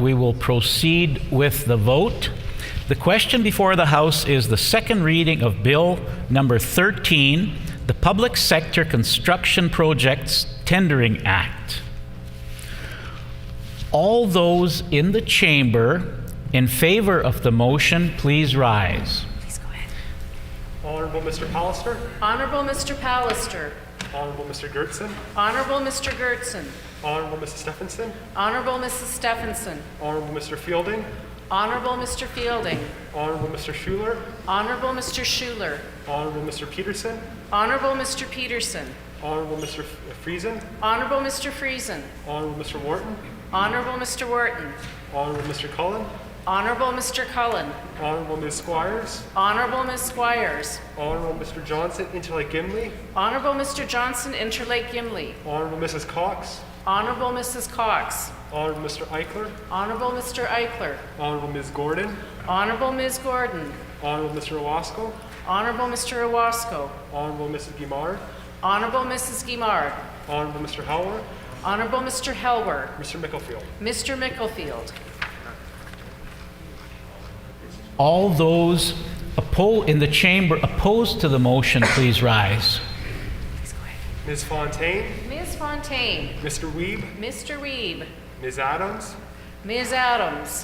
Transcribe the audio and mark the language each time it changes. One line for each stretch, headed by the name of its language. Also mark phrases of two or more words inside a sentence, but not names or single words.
English: We will proceed with the vote. The question before the House is the second reading of Bill number 13, the Public Sector Construction Projects Tendering Act. All those in the chamber in favor of the motion, please rise. Please go ahead. Honorable Mr. Pallister. Honorable Mr. Pallister. Honorable Mr. Gertson. Honorable Mr. Gertson. Honorable Mrs. Stephenson. Honorable Mrs. Stephenson. Honorable Mr. Fielding. Honorable Mr. Fielding. Honorable Mr. Schuler. Honorable Mr. Schuler. Honorable Mr. Peterson. Honorable Mr. Peterson. Honorable Mr. Friesen. Honorable Mr. Friesen. Honorable Mr. Wharton. Honorable Mr. Wharton. Honorable Mr. Cullen. Honorable Mr. Cullen. Honorable Ms. Squires. Honorable Ms. Squires. Honorable Mr. Johnson, Interlake Gimli. Honorable Mr. Johnson, Interlake Gimli. Honorable Mrs. Cox. Honorable Mrs. Cox. Honorable Mr. Eichler. Honorable Mr. Eichler. Honorable Ms. Gordon. Honorable Ms. Gordon. Honorable Mr. Owasco. Honorable Mr. Owasco. Honorable Mrs. Guimard. Honorable Mrs. Guimard. Honorable Mr. Howler. Honorable Mr. Helwer. Mr. Micklefield. Mr. Micklefield. All those in the chamber opposed to the motion, please rise. Please go ahead. Ms. Fontaine. Ms. Fontaine. Mr. Weeb. Mr. Weeb. Ms. Adams. Ms. Adams.